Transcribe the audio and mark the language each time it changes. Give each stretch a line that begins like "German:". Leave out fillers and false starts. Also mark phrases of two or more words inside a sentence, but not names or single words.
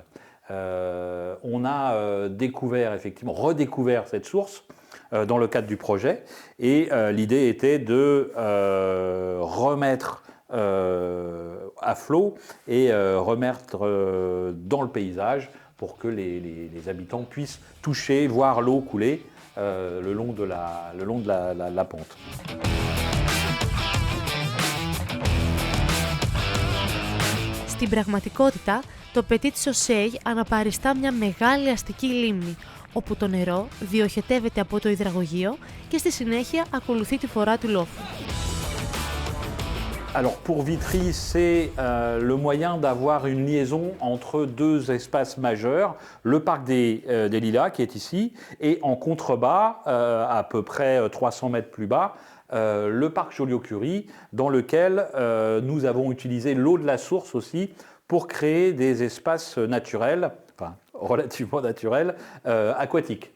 French: On a découvert, effectivement, redécouvert cette source dans le cadre du projet et l'idée était de remettre à flot et remettre dans le paysage pour que les habitants puissent toucher, voir l'eau couler le long de la pente.
Greek: Στην πραγματικότητα, το Petit Chaussée αναπαριστά μια μεγάλη αστική λίμνη, όπου το νερό διοχετεύεται από το υδραγωγείο και στη συνέχεια ακολουθεί τη φορά του λόφου.
French: Alors pour Vitry, c'est le moyen d'avoir une liaison entre deux espaces majeurs, le parc des Lilas qui est ici, et en contrebas, à peu près 300 mètres plus bas, le parc Joliot-Curie, dans lequel nous avons utilisé l'eau de la source aussi pour créer des espaces naturels, enfin relativement naturels, aquatiques.